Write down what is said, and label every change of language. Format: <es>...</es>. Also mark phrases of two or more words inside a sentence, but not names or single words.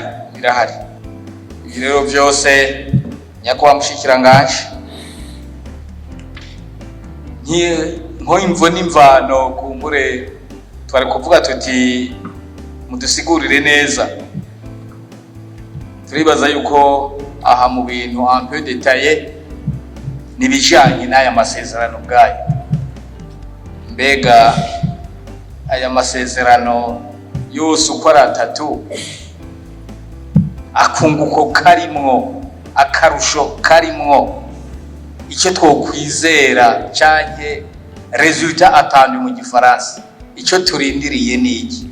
<rn>Ibi rero byose nyakwa mushikiranganje nko imvo n'imvano kumbure twari kuvuga tuti mudusigurire neza. Turibaza yuko aha mu bintu</rn> <fr>un peu détaillé</fr> <rn>nibijanye n'aya masezerano bwayo. Mbega aya masezerano yose uko ari atatu akunguko karimwo akarusho karimwo icyo twokwizera canke</rn> <fr>resultat attendu</fr> <rn>mu gifaransa icyo turindiriye niki?</rn>